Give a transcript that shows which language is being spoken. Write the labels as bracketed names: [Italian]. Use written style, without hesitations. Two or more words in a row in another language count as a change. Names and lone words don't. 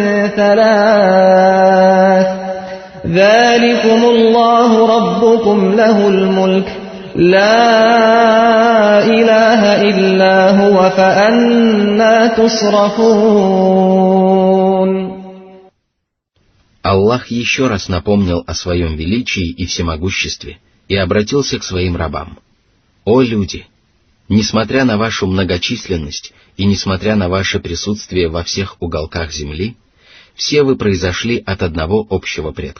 [Arabic] 3 ذلكم الله ربكم له الملك لا إله إلا هو فأنى تصرفون. [Russian] Аллах еще раз напомнил о своем величии и всемогуществе и обратился к своим рабам. «О люди! Несмотря на вашу многочисленность и несмотря на ваше присутствие во всех уголках земли, все вы произошли от одного общего предка.